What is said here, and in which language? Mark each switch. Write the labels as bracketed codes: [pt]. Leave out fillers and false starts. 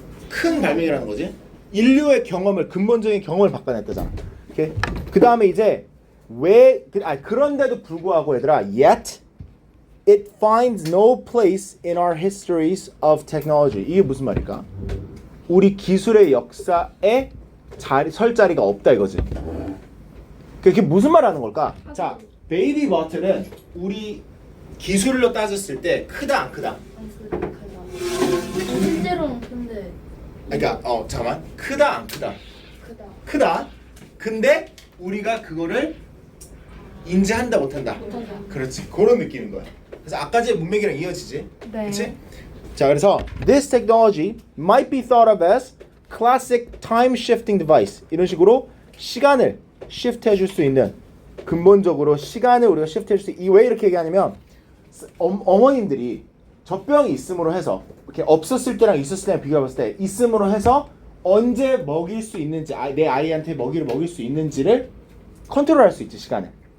[ko] 큰 발명이라는 거지. 인류의 경험을, 근본적인 경험을 바꿔냈다잖아. 오케이? 그 다음에 이제 그런데도 불구하고 얘들아, [en] yet it finds no place in our histories of technology. [ko] 이게 무슨 말일까? 우리 기술의 역사에 설 자리가 없다 이거지. 그게 무슨 말하는 걸까? 자, 베이비 버튼은 우리 기술로 따졌을 때 크다 안 크다? 실제로는 근데 그러니까 잠깐만, 크다 안 크다? 크다. 근데 우리가 그거를 인지한다 못한다. 그렇지, 그런 느낌인 거야. 그래서 아까의 문맥이랑 이어지지. 네. 그렇지? 자, 그래서 [en] this technology might be thought of as classic time shifting device. [ko] 이런 식으로 시간을 shift 해줄 수 있는, 근본적으로 시간을 우리가 shift 해줄 수 있는. 왜 이렇게 얘기하냐면 어머님들이 젖병이 있음으로 해서 이렇게 없었을 때랑 있었을 때랑 비교해봤을 때 있음으로 해서 언제 먹일 수 있는지, 내 아이한테 먹이를 먹일 수 있는지를 컨트롤할 수 있지, 시간을.